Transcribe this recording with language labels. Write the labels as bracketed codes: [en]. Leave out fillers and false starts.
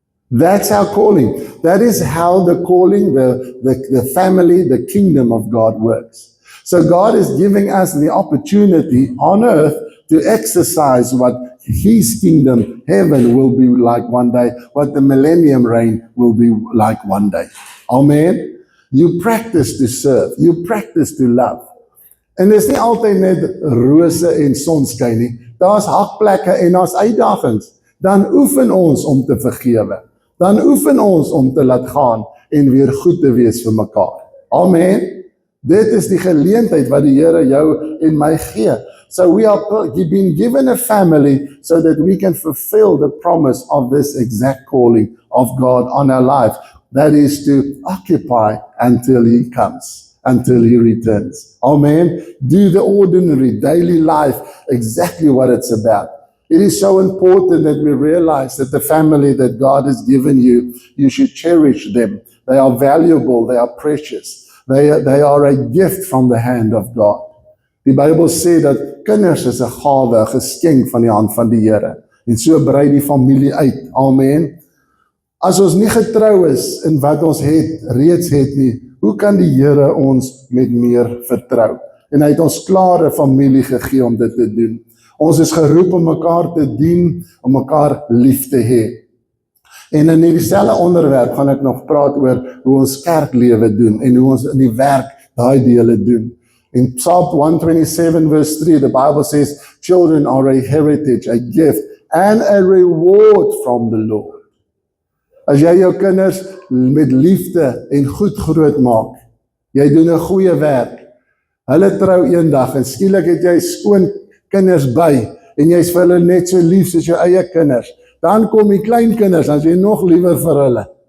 [en] That's our calling. That is how the calling, the family, the kingdom of God works. So God is giving us the opportunity on earth to exercise what His kingdom, heaven, will be like one day, what the millennium reign will be like one day. Amen. You practice to serve. You practice to love. [af] En dis nie altyd net rose en sonskyn nie. Daar's hakplekke en daar's uitdagings. Dan oefen ons om te vergewe. Dan oefen ons om te laat gaan en weer goed te wees vir mekaar. Amen. Dit is die geleentheid wat die Here jou en my gee. [en] So we are being given a family so that we can fulfill the promise of this exact calling of God on our life. That is to occupy until He comes, until He returns. Amen. Do the ordinary daily life exactly what it's about. It is so important that we realize that the family that God has given you, you should cherish them. They are valuable, they are precious. They are a gift from the hand of God. [af] Die Bybel sê dat kinders is 'n gawe, 'n geskenk van die hand van die Here. En so brei die familie uit. Amen. As ons nie getrou is in wat ons reeds het nie, hoe kan die Here ons met meer vertrou? En hy het ons klare familie gegee om dit te doen. Ons is geroep om mekaar te dien, om mekaar lief te hê. En in dieselfde onderwerp gaan ek nog praat oor hoe ons kerklewe doen en hoe ons in die werk daai dele doen. [en] In Psalm 127 verse 3, the Bible says, children are a heritage, a gift, and a reward from the Lord. [af] As jy jou kinders met liefde en goed groot maak, jy doen 'n goeie werk, hulle trou eendag en skielik het jy skoon kinders by, en jy is vir hulle net so lief soos jou eie kinders, dan kom die kleinkinders, dan is jy nog liewer vir hulle.